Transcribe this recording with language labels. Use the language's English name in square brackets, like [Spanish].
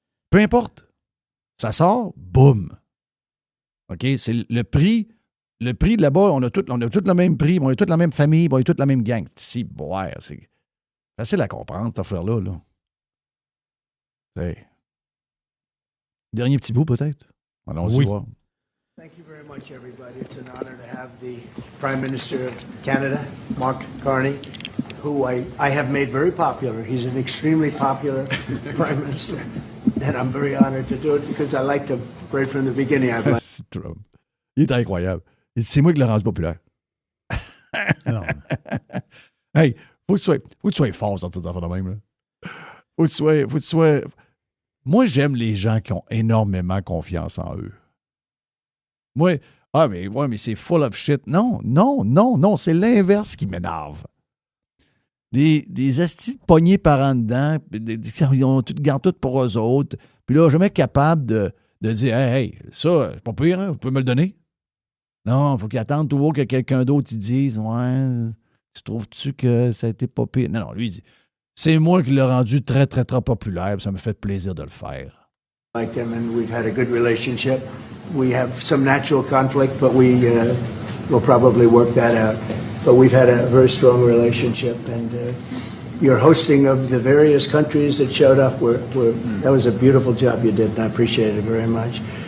[French] Peu importe. Ça sort, boum. OK? C'est le prix. Le prix de là-bas, on a tout le même prix, on a toute la même famille, on a toute la même gang. Si, boire, c'est facile à comprendre, cette affaire-là. Là. Dernier petit bout, peut-être? Allons-y voir. [English] Thank you very much, everybody. It's an honor to have the Prime Minister of Canada, Mark Carney, who I have made very popular. He's an extremely popular Prime Minister, and I'm very honored to do it because I liked him right from the beginning. [French] Il est incroyable. C'est moi qui l'ai rendu populaire. Hey, faut que tu sois fort sur toutes affaires de même. Là. Faut que tu sois... Moi, j'aime les gens qui ont énormément confiance en eux. Moi, mais c'est full of shit. Non, c'est l'inverse qui m'énerve. Des astis de pognés par en dedans, ils gardent tout pour eux autres, puis là, jamais capable de dire hey, ça, c'est pas pire, hein, vous pouvez me le donner? Non, il faut qu'ils attendent toujours que quelqu'un d'autre dise ouais, tu trouves-tu que ça a été pas pire? Non, lui, il dit c'est moi qui l'ai rendu très, très, très populaire. Ça me fait plaisir de le faire. [English] Like him, and we've had a good relationship. We have some natural conflict, but we'll probably work that out. But we've had a very strong relationship, and your hosting of the various countries that showed up, that was a beautiful job you did, and I appreciate it very much.